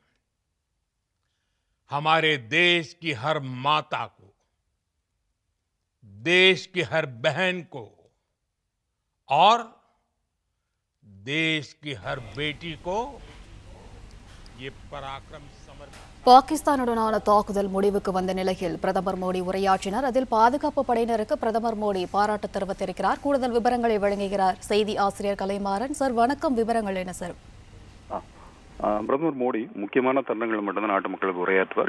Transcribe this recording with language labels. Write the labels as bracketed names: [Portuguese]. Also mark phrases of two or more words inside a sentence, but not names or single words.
[Hindi] हमारे देश की हर माता को, देश की हर बहन को और देश की हर बेटी को ये पराक्रम समर्पित। [Tamil] பாகிஸ்தானுடனான தாக்குதல் முடிவுக்கு வந்த நிலையில் பிரதமர் மோடி உரையாற்றினார். அதில் பாதுகாப்பு படையினருக்கு பிரதமர் மோடி பாராட்டு தெரிவித்திருக்கிறார். கூடுதல் விவரங்களை வழங்குகிறார் செய்தி ஆசிரியர் கலைமாறன். சார் வணக்கம், விவரங்கள் என்ன சார்? பிரதமர் மோடி முக்கியமான தருணங்கள் மட்டும்தான் நாட்டு மக்களுக்கு உரையாற்றுவார்.